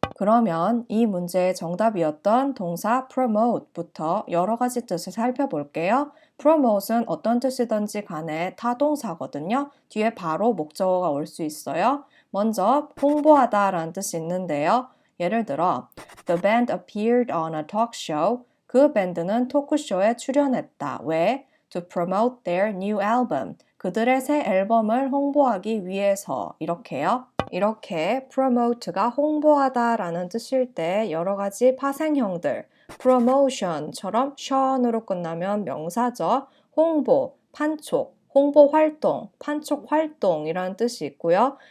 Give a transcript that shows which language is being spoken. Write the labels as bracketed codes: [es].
[ko] 그러면 이 문제의 정답이었던 동사 promote부터 여러 가지 뜻을 살펴볼게요. promote은 어떤 뜻이든지 간에 타동사거든요. 뒤에 바로 목적어가 올 수 있어요. 먼저 홍보하다라는 뜻이 있는데요. [en] 예를 들어 The band appeared on a talk show. [ko] 그 밴드는 토크쇼에 출연했다. 왜? [en] To promote their new album. [ko] 그들의 새 앨범을 홍보하기 위해서 이렇게요. 이렇게 promote가 홍보하다라는 뜻일 때 여러 가지 파생형들, promotion처럼 션으로 끝나면 명사죠. 홍보, 판촉, 홍보 활동, 판촉 활동이라는 뜻이 있고요.